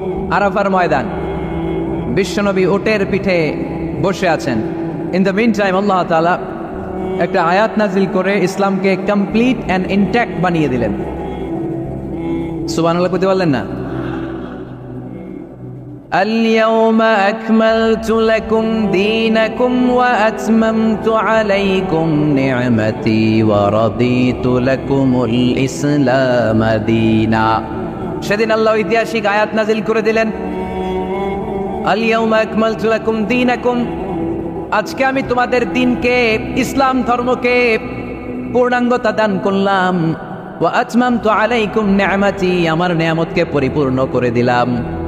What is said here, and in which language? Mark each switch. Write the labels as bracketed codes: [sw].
[bn] আরাফার ময়দান। বিশ্বনবী উটের পিঠে বসে আছেন। [en] in the mean time [bn] আল্লাহ তাআলা একটা আয়াত নাজিল করে ইসলামকে [en] complete and intact [bn] বানিয়ে দিলেন। সুবহানাল্লাহ কইতে পারলেন না? [ar] اليوم أكملت لكم دينكم وأتممت عليكم نعمتي ورضيت لكم الإسلام دينا। [bn] সেদিন আল্লাহ ঐতিহাসিক আয়াত নাজিল করে দিলেন, আল-ইয়াউমা আকমালতু লাকুম দীনাকুম, আজকে আমি তোমাদের দিনকে, ইসলাম ধর্মকে পূর্ণাঙ্গতা দান করলাম। ওয়া আতমামতু আলাইকুম নি'মাতি, আমার নিয়ামতকে পরিপূর্ণ করে দিলাম।